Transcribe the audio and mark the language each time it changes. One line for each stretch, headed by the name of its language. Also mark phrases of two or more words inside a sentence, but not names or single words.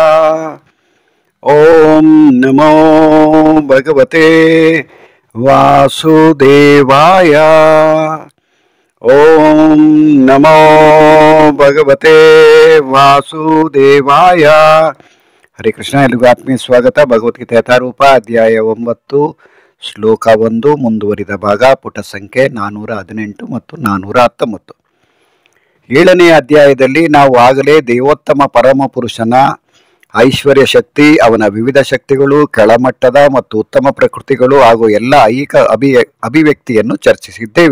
Sanskrit: ಓಂ ನಮೋ ಭಗವತೆ ವಾಸುದೇವಾಯ. ಓಂ ನಮೋ ಭಗವತೆ ವಾಸುದೇವಾಯ. ಹರೇ ಕೃಷ್ಣ.
Kannada: ಎಲ್ಲಿಗೂ ಆತ್ಮೀಯ ಸ್ವಾಗತ. ಭಗವದ್ಗೀತೆ ಯಥಾರೂಪ ಅಧ್ಯಾಯ 9 ಶ್ಲೋಕ 1 ಮುಂದುವರಿದ ಭಾಗ, ಪುಟ ಸಂಖ್ಯೆ 418 ಮತ್ತು 419. 7ನೇ ಅಧ್ಯಾಯದಲ್ಲಿ ನಾವು ಆಗಲೇ ದೇವೋತ್ತಮ ಪರಮ ಪುರುಷನ ಐಶ್ವರ್ಯ ಶಕ್ತಿ, ಅವನ ವಿವಿಧ ಶಕ್ತಿಗಳು, ಕೆಳಮಟ್ಟದ ಮತ್ತು ಉತ್ತಮ ಪ್ರಕೃತಿಗಳು ಹಾಗೂ ಎಲ್ಲ ಐಹಿಕ ಅಭಿವ್ಯಕ್ತಿಯನ್ನು ಚರ್ಚಿಸಿದ್ದೇವೆ.